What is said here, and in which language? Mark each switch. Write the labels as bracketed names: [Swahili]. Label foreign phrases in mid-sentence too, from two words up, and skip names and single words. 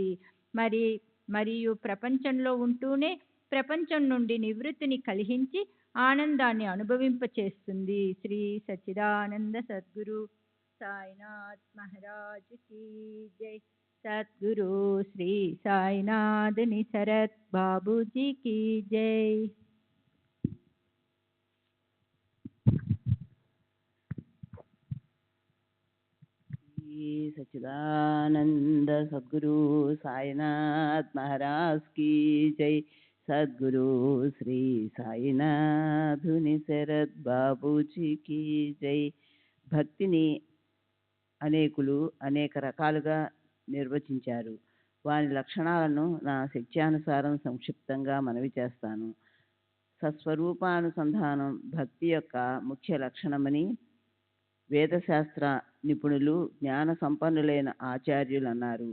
[Telugu] మరియు ప్రపంచంలో ఉంటూనే ప్రపంచం నుండి నివృత్తిని కలిగించి ఆనందాన్ని అనుభవింపచేస్తుంది. [Hindi] श्री सच्चिदानंद सद्गुरु साईनाथ महाराज की जय. सद्गुरु श्री साईनाथ निसरत बाबूजी की जय. सच्चिदानंद सद्गुरु साईनाथ महाराज की जय. सद्गुरु श्री साईनाथ निसरत बाबूजी की जय. [Telugu] భక్తిని అనేకులు అనేక రకాలుగా నిర్వచించారు. వారి లక్షణాలను నా శక్త్యానుసారం సంక్షిప్తంగా మనవి చేస్తాను. సస్వరూపానుసంధానం భక్తి యొక్క ముఖ్య లక్షణమని వేదశాస్త్ర నిపుణులు, జ్ఞాన సంపన్నులైన ఆచార్యులు అన్నారు.